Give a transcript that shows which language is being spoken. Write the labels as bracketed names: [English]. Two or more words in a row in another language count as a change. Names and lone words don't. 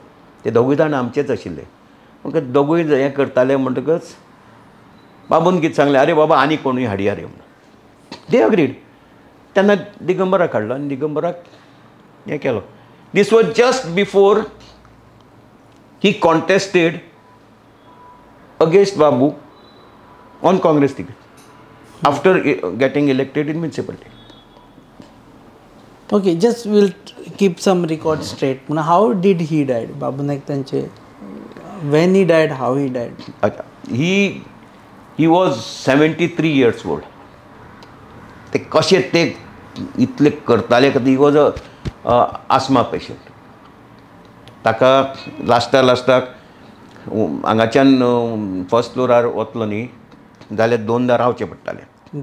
[Konkani] ते दोगूय जाण आमचेच आशिल्ले. म्हाका दोगूय हें करताले म्हणटकच बाबून कितें सांगलें अरे बाबा आनी कोणूय हाडया रे म्हणून. [English] they agreed. [Konkani] तेन्ना दिगंबराक हाडलो आनी दिगंबराक हें केलो. [English] this was just before he contested against Babu on Congress ticket after getting elected in municipality. Okay, just we'll keep some records straight. How did he die? Babu Naik तांचे when he died, how he died? he was 73 years old. [Konkani] ते कशें ते इतले करताले [English] he was a asthma patient. [Konkani] ताका लास्टाक हांगाच्यान फर्स्ट फ्लोरार वतलो न्ही जाल्यार 2दा रावचें पडटालें.